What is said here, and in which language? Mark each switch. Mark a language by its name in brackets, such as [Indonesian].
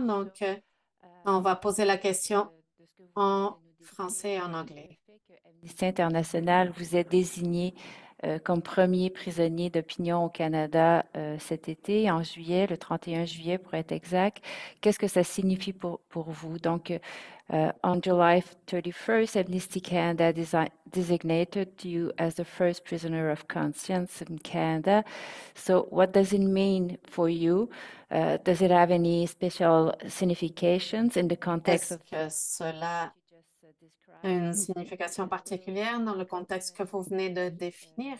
[French] Donc, on va poser la question en français et en anglais. Amnesty International vous êtes désigné comme premier prisonnier d'opinion au Canada cet été, en juillet, le 31 juillet pour être exact. Qu'est-ce que ça signifie pour vous? [English] Donc, on July 31st, Amnesty Canada designated you as the first prisoner of conscience in Canada. So, what does it mean for you? Does it have any special significations in the context [French] Est-ce [English] of [French] que cela a une signification particulière dans le contexte que vous venez de définir?